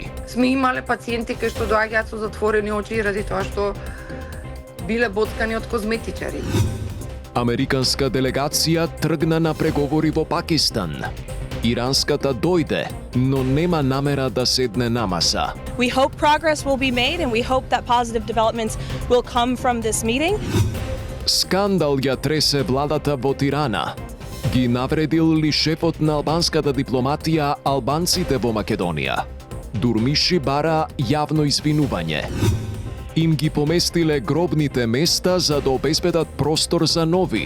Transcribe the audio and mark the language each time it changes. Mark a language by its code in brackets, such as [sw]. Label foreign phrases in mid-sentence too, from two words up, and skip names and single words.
[mk] Сме имале пациенти кои што доаѓаат со затворени очи ради тоа што биле боцкани од козметичари. Американска делегација тргна на преговори во Пакистан. Иранската дојде, но нема намера да седне на маса. [en] We hope progress will be made and we hope that positive developments will come from this meeting. [mk] Скандал ја тресе владата во Тирана. Ги навредил ли шефот на албанската дипломатија албанците во Македонија? Дурмиши бара јавно извинување. Им ги поместиле гробните места за да обезбедат простор за нови.